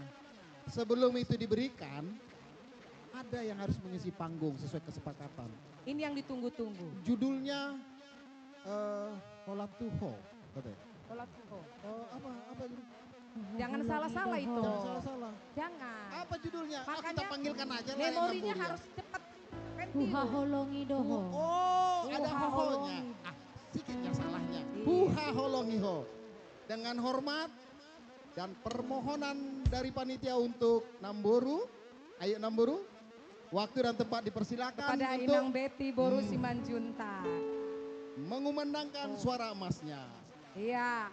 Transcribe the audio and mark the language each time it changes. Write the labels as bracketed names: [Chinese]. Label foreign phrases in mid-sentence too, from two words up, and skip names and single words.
[Indonesian] Sebelum itu diberikan, ada yang harus mengisi panggung sesuai kesepakatan. Ini yang ditunggu-tunggu. Judulnya Holatuho, katanya. Holatuho. Apa judul? Jangan salah-salah itu. Jangan salah-salah. Jangan. Apa judulnya? Makanya kita panggilkan aja lah. memorinya harus cepat. [Batak Toba] Huha holongi doho. [Indonesian] Oh, ada hohonya. Sedikitnya salahnya. [Batak Toba] Huha holongi ho. [Indonesian] Dengan hormat dan permohonan dari panitia untuk Namboru. Ayo Namboru. Waktu dan tempat dipersilakan Kepada untuk Inang Betty Boru Simanjuntak mengumandangkan suara emasnya. Iya.